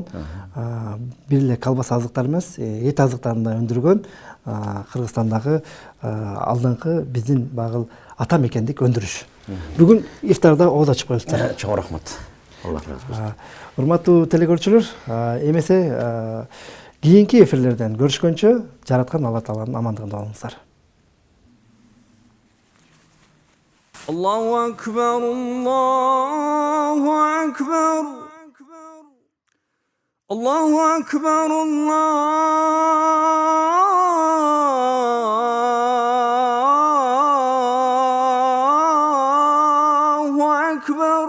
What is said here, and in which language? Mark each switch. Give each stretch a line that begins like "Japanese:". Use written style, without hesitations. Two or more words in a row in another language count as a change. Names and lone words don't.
Kyrgyz: Бир эле колбаса азыктары эмес, эт азыктарын да өндүргөн Кыргызстандагы алдыңкы биздин багыл ата мекендик өндүрүш. Бүгүн ифтарда оода чыгып коюпсуздар. Чоң рахмат. Алла разы болсун. Урматтуу телекөрүүчүлөр, эмесе кийинки эфирлерден көрүшкөнчө жараткан Алла тааланын амандыгында болуңуздар.
Arabic: الله أكبر الله أكبر الله أكبر الله أكبر.